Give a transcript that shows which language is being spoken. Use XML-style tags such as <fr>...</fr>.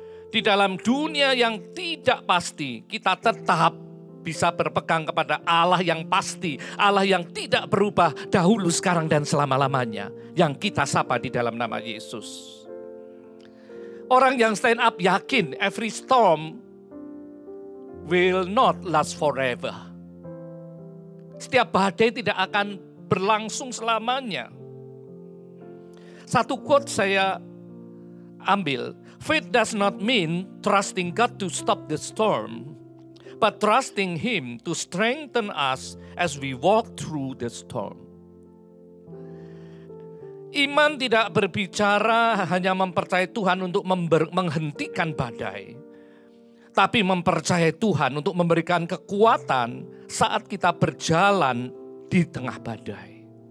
<id>Di dalam dunia yang tidak pasti, kita tetap bisa berpegang kepada Allah yang pasti, Allah yang tidak berubah dahulu, sekarang, dan selama-lamanya, yang kita sapa di dalam nama Yesus. Orang yang</id> <en>stand up</en> <id>yakin</id> <en>every storm will not last forever.</en> <id>Setiap badai tidak akan berlangsung selamanya. Satu quote saya ambil,</id> <en>faith does not mean trusting God to stop the storm, but trusting Him to strengthen us as we walk through the storm.</en> <id>Iman tidak berbicara hanya mempercayai Tuhan untuk menghentikan badai, tapi mempercayai Tuhan untuk memberikan kekuatan saat kita berjalan di tengah badai.</id>